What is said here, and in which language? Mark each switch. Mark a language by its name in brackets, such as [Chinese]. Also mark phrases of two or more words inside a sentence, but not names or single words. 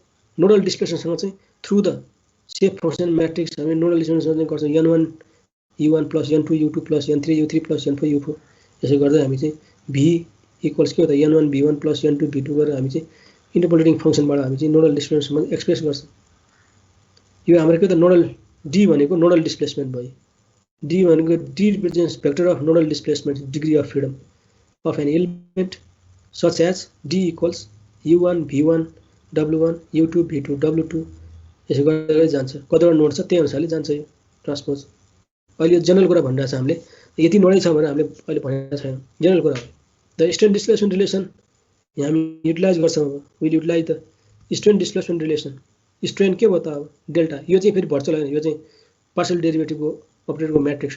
[English] nodal displacementसँग [Nepali] चाहिँ [English] through the shape function matrix [Nepali] हामी [English] nodal displacementसँग [Nepali] गर्छौँ n1 u1 प्लस n2 u2 प्लस n3 u3 प्लस n4 u4 यसो गर्दै हामी चाहिँ v इक्वल्स के हो त n1 v1 प्लस n2 v2 गरेर हामी चाहिँ [English] interpolating functionबाट [Nepali] हामी चाहिँ [English] nodal displacementसँग [Nepali] एक्सप्रेस गर्छौँ यो हाम्रो के त नोडल d भनेको [English] nodal displacement [Nepali] भयो d भनेको d [English] represents vector of nodal displacement degree of freedom of an element such as d equals u1 v1 w1 u2 v2 w2 [Nepali] यसो गर्दै जान्छ कतिवटा नोड छ त्यही अनुसारले जान्छ यो ट्रान्सपोज अहिले जनरल कुरा भनिरहेछ हामीले यति नोडै छ भने हामीले अहिले भनेको छैन जनरल कुरा हो [English] the strain displacement relation [Nepali] हामी युटिलाइज गर्छौँ अब [English] will utilize the strain displacement relation [Nepali] स्ट्रेन के भयो त अब डेल्टा यो चाहिँ फेरि भर्चुअल होइन यो चाहिँ [English] partial derivativeको [Nepali] अपरेटरको म्याट्रिक्स हो